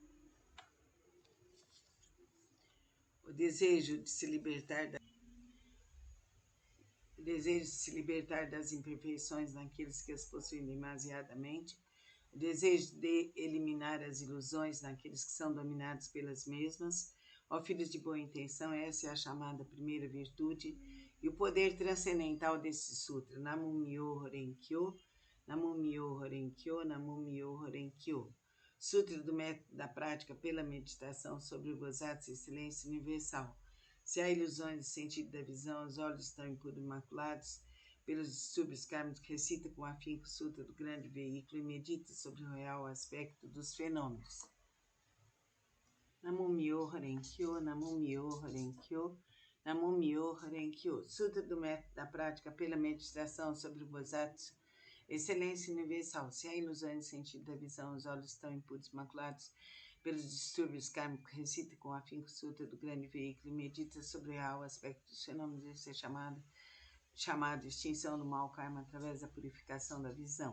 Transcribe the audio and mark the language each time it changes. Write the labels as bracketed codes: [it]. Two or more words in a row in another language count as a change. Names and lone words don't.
[pt] o desejo de se libertar das imperfeições naqueles que as possuem demasiadamente, o desejo de eliminar as ilusões naqueles que são dominados pelas mesmas. Ó filhos de boa intenção, essa é a chamada primeira virtude e o poder transcendental desse sutra. [ja] Namo Myoho Renkyo, Namo Myoho Renkyo, Namo Myoho Renkyo. [pt] Sutra do método da prática pela meditação sobre o Bodhisattva Excelência Universal. Se há ilusões do sentido da visão, os olhos estão impuros e maculados pelos distúrbios kármicos, recita com afinco o Sutra do grande veículo e medita sobre o real aspecto dos fenômenos. [ja] Namo Myoho Renkyo, Namo Myoho Renkyo, Namo Myoho Renkyo. [pt] Sutra do método da prática pela meditação sobre o Bodhisattva Excelência Universal. Se há ilusões no sentido da visão, os olhos estão impuros e maculados pelos distúrbios kármicos, recita com afinco o Sutra do grande veículo e medita sobre o real aspecto dos fenômenos. Isso é chamado extinção do mau karma através da purificação da visão.